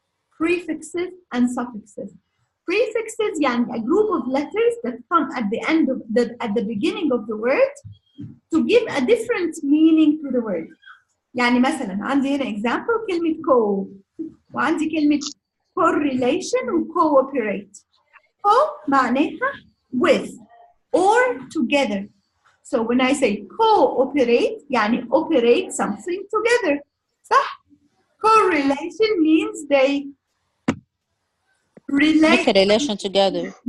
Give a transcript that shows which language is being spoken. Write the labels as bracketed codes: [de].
[en] Prefixes and suffixes. Prefixes يعني a group of letters that come at the end of at the beginning of the word to give a different meaning to the word. [ar] يعني مثلا عندي هنا example كلمة co وعندي كلمة correlation و cooperate. [en] Co معناها with or together. So when I say cooperate يعني operate something together. صح؟ Correlation means they relate. Make a relation together.